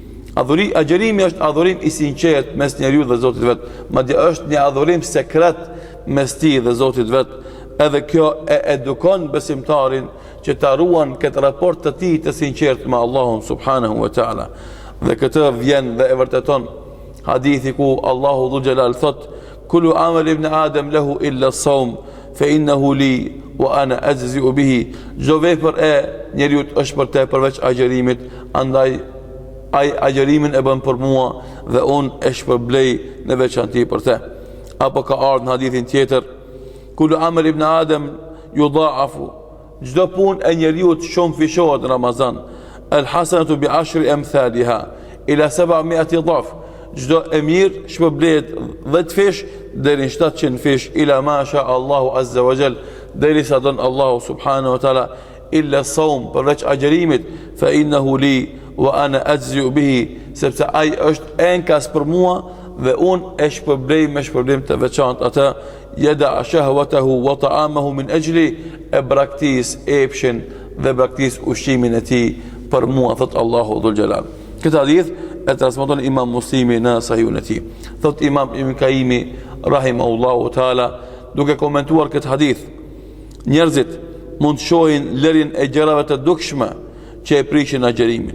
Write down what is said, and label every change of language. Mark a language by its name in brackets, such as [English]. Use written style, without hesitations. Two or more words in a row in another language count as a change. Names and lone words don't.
[Albanian] Agjerimi është adhurim i sinqert mes njeriu dhe Zotit vet, madje është një adhurim sekret mes tij dhe Zotit vet. Edhe kjo e edukon besimtarin që ta ruan këtë raport të tij të sinqert me Allahun [Arabic] سبحانه وتعالى. [Albanian] Dhe këtë vjen dhe e vërteton hadithi ku Allahu [Arabic] ذو الجلال [Albanian] thot: [Arabic] كل عمل ابن آدم له إلا الصوم فإنه لي وأنا أجزي به. [Albanian] Çdo vepër e njeriu është për te përveç agjerimit, andaj ai agjerimin e bën për mua dhe unë e shpërblej në veçanti për te. Apo ka ardhur në hadithin tjetër: [Arabic] كل عمل ابن آدم يضاعف. [Albanian] Çdo punë e njeriu shumë fishohet në Ramazan. [Arabic] الحسنة بعشر أمثالها إلى 700 ضعف. [Albanian] Çdo e mirë shpërblehet 10 fish deri në 700 fish, [Arabic] إلى ما شاء الله عز وجل, [Albanian] deri sa don Allahu [Arabic] سبحانه وتعالى. إلا الصوم, [Albanian] përveç agjerimit, [Arabic] فإنه لي وأنا أجزي به, [Albanian] sepse ai është enkas për mua dhe unë e shpërblej me shpërblim të veçantë atë. [Arabic] يدع شهوته وطعامه من أجلي, [Albanian] e braktis epshin dhe braktis ushqimin e tij për mua, thot Allahu [Arabic] ذو الجلال. [Albanian] Këtë hadith e transmeton Imam Muslimi në Sahihun e tij. Thot Imam Ibn Kaimi [Arabic] رحمه الله تعالى, [Albanian] duke komentuar këtë hadith: njerëzit mund të shohin lërjen e gjërave të dukshme që e prishin agjerimin.